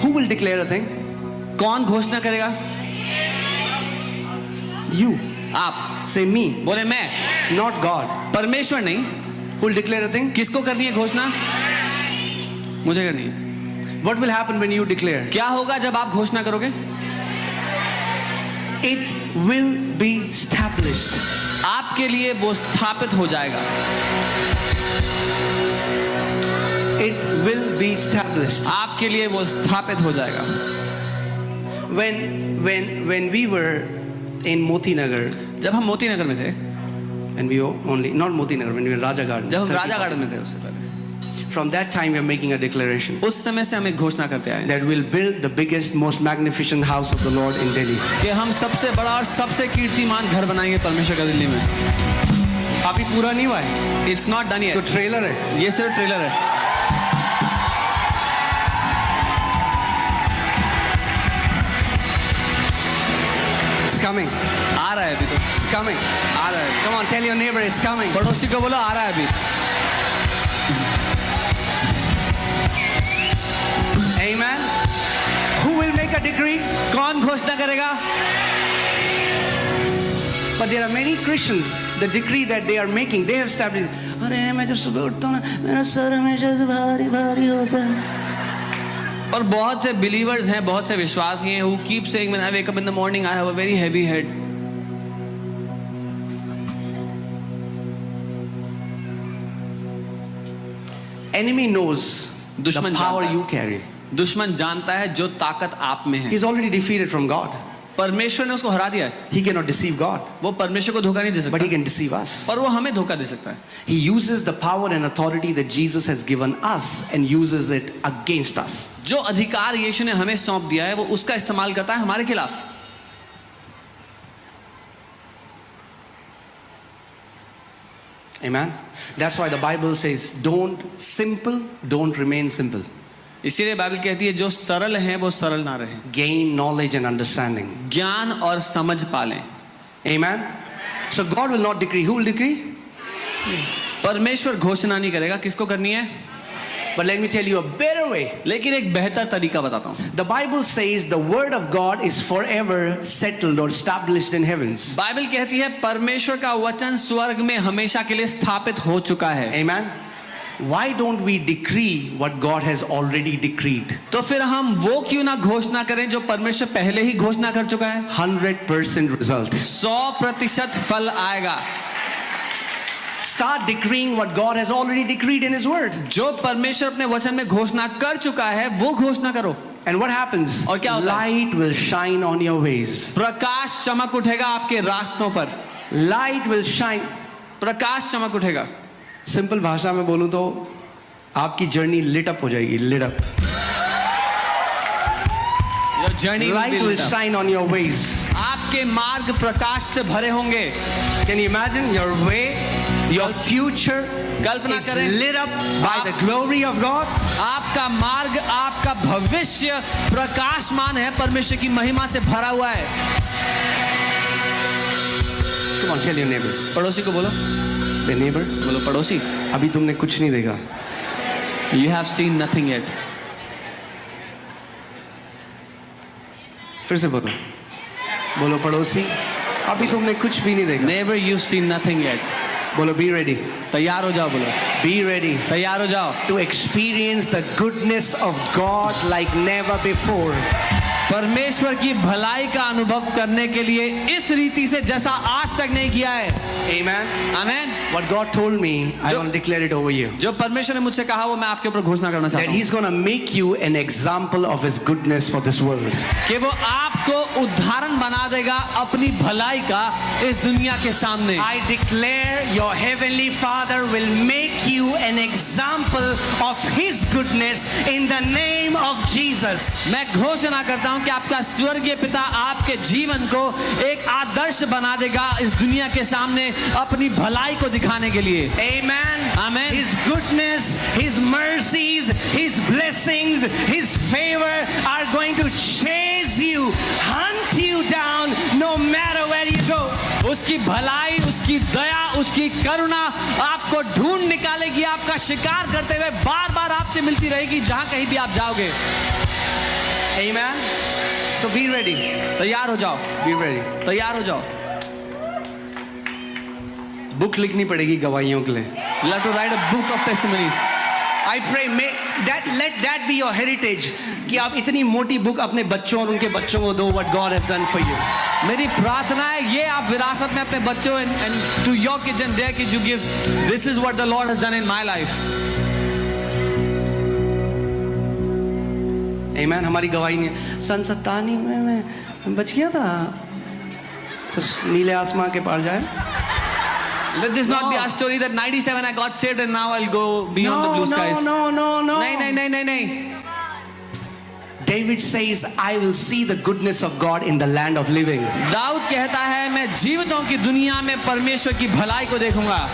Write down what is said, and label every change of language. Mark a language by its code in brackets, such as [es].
[en] Who will declare a thing? [hi] कौन घोषणा करेगा? [en] You. [hi] आप। [en] Say me. [hi] बोले मैं। [en] Not God. [hi] परमेश्वर नहीं। [en] Who will declare a thing? [hi] किसको करनी है घोषणा? मुझे करनी है। [en] What will happen when you declare? [hi] क्या होगा जब आप घोषणा करोगे? [en] It will be established. [hi] आपके लिए वो स्थापित हो जाएगा। [en] It will be established. [hi] आपके लिए वो स्थापित हो जाएगा। [en] When we were in Moti Nagar, [hi] जब हम मोती नगर में थे, [en] and we were only not Moti Nagar, when we were in Raja Garden. [hi] जब हम राजा गार्डन में थे उससे पहले, [en] From that time we are making a declaration [hi] उस समय से हम एक घोषणा करते आए हैं [en] that we'll build the biggest, most magnificent house of the Lord in Delhi. [hi] कि हम सबसे बड़ा और सबसे कीर्तिमान घर बनाएंगे परमेश्वर का दिल्ली में। अभी पूरा नहीं हुआ है, [en] it's not done [hi] तो [en] yet, [hi] ट्रेलर है। ये सिर्फ ट्रेलर है। [en] It's coming. [hi] आ रहा है अभी तो, [en] It's coming. [hi] आ रहा है। [en] Come on, tell your neighbor it's coming. [hi] पड़ोसी को बोलो आ रहा है अभी। [en] Amen. Who will make a decree? [hi] कौन घोषणा करेगा? [en] But there are many Christians, the decree that they are making, they have established. [hi] अरे मैं जब सुबह उठता हूँ ना, मेरा सर हमेशा से भारी भारी होता है। और बहुत से बिलीवर्स हैं, बहुत से विश्वासी हैं [en] who keep saying when I wake up in the morning I have a very heavy head. Enemy knows the [hi] दुश्मन [en] power [hi] जानता है। [en] you carry. [hi] दुश्मन जानता है जो ताकत आप में है। [en] He's already defeated from God. [hi] परमेश्वर ने उसको हरा दिया है। [en] He cannot deceive God, [hi] वो परमेश्वर को धोखा नहीं दे [en] but he [hi] सकता, [en] can deceive us. [hi] पर वो हमें धोखा दे सकता है। [en] He uses the power and authority that Jesus has given us and uses it against us. [hi] जो अधिकार यीशु ने हमें सौंप दिया है वो उसका इस्तेमाल करता है हमारे खिलाफ। [en] Amen. That's why the Bible says, don't remain simple. [hi] इसीलिए बाइबल कहती है जो सरल हैं वो सरल ना रहें, [en] Gain knowledge and understanding. [hi] ज्ञान और समझ पालें। [en] Amen. So God will not decree. Who will decree? [hi] परमेश्वर घोषणा नहीं करेगा, किसको करनी है? [en] But let me tell you a better way. [hi] लेकिन एक बेहतर तरीका बताता हूँ। [en] The Bible says the word of God is forever settled or established in heavens. [hi] Bible कहती है परमेश्वर का वचन स्वर्ग में हमेशा के लिए स्थापित हो चुका है। [en] Amen. Why don't we decree what God has already decreed? [hi] तो फिर हम वो क्यों ना घोषणा करें जो परमेश्वर पहले ही घोषणा कर चुका है? [en] 100% result. [hi] 100% फल आएगा। [en] Start decreeing what God has already decreed in His Word. [hi] जो परमेश्वर अपने वचन में घोषणा कर चुका है वो घोषणा करो। [en] And what happens? [hi] और क्या होता है? [en] Light will shine on your ways. [hi] प्रकाश चमक उठेगा आपके रास्तों पर। [en] Light will shine. [hi] प्रकाश चमक उठेगा। सिंपल भाषा में बोलूं तो आपकी जर्नी [en] lit up [hi] हो जाएगी, lit up. [en] Your journey will Light be will lit up. shine on your ways. [hi] आपके मार्ग प्रकाश से भरे होंगे। [en] Can you imagine your way, your future [hi] Kalpana [en] is [hi] करें। [en] lit up by the glory of God? [hi] आपका मार्ग, आपका भविष्य प्रकाशमान है, परमेश्वर की महिमा से भरा हुआ है। [en] Come on, tell your neighbor. [hi] पड़ोसी को बोलो, [en] Say neighbor, [hi] बोलो पड़ोसी, अभी तुमने कुछ नहीं देखा. [en] you have seen nothing yet. [hi] फिर से बोलो. बोलो पड़ोसी, अभी तुमने कुछ भी नहीं देखा. [en] Neighbor, you've seen nothing yet. बोलो be ready. [hi] तैयार हो जाओ, बोलो [en] Be ready [hi] तैयार हो जाओ [en] to experience the goodness of God like never before. [hi] परमेश्वर की भलाई का अनुभव करने के लिए इस रीति से जैसा आज तक नहीं किया है। [en] Amen. [hi] आमीन। [en] What God told me, I want to declare it over you. [hi] जो परमेश्वर ने मुझसे कहा वो मैं आपके ऊपर घोषणा करना [en] That [hi] चाहता हूँ [en] He's going to make you an example of His goodness for this world. [hi] कि वो आपको उदाहरण बना देगा अपनी भलाई का इस दुनिया के सामने। [en] I declare your heavenly Father will make you an example of His goodness in the name of Jesus. [hi] मैं घोषणा करता हूं कि आपका स्वर्गीय पिता आपके जीवन को एक आदर्श बना देगा इस दुनिया के सामने अपनी भलाई को दिखाने के लिए। [en] Amen. Amen. His goodness, His mercies, His blessings blessings, His favor are going to chase you, hunt you down, no matter where you go. [hi] उसकी भलाई, उसकी दया, उसकी करुणा आपको ढूंढ निकालेगी, आपका शिकार करते हुए बार बार आपसे मिलती रहेगी जहां कहीं भी आप जाओगे। [en] Amen. So be ready. [hi] तैयार हो जाओ, [en] Be ready. [hi] तैयार हो जाओ। बुक लिखनी पड़ेगी गवाहियों के लिए। [en] You have to write a book of testimonies. I pray let that be your heritage [hi] कि आप इतनी मोटी बुक अपने बच्चों और उनके बच्चों को दो, [en] what God has done for you. [hi] मेरी प्रार्थना है ये आप विरासत में अपने बच्चों [en] and to your kids and their kids you give. This is what the Lord has done in my life. Amen. [hi] हमारी गवाही नहीं, सन 97 में मैं बच गया था तो नीले आसमां के पार जाए। [en] Let this not be our story that 97 I got saved and now I'll go beyond the blue skies. No. [hi] नहीं। [en] David says, I will see the goodness of God in the land of living. [hi] Dawood कहता है मैं जीवितों की दुनिया में परमेश्वर की भलाई को देखूंगा।